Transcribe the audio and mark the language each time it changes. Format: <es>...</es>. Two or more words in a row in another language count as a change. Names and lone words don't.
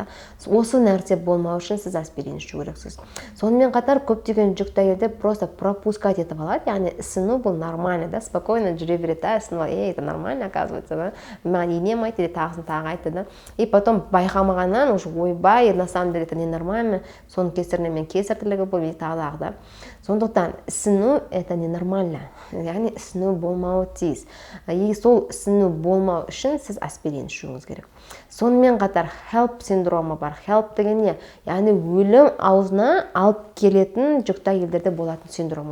<kk>Осы нәрсе болмау үшін сіз аспирин ішу керексіз. Сонымен қатар көптеген жүкті әйелдер</kk> <ru>просто пропускать</ru> <kk>етіп алады, яғни ісіну бұл нормально, спокойно жүре береді, ісіну,</kk> <ru>это нормально, оказывается,</ru> <kk>маған енем айтты, или тағысын тағы айтты,</kk> <ru>и потом</ru> <kk>байқамағаннан уже ойбай,</kk> <ru>на самом деле это ненормально,</ru> <kk>соның кесірінен мен кесір тірлігі болып, тағы. Сондықтан ісіну</kk> <ru>это ненормально,</ru> <kk>яғни ісіну болмауы тиіс. И сол ісіну болмау үшін сіз аспирин ішуіңіз керек. Сонымен қатар HELLP синдромы бар. HELLP деген не? Яғни өлім аузына алып келетін жүкті әйелдерде болатын синдром.</kk>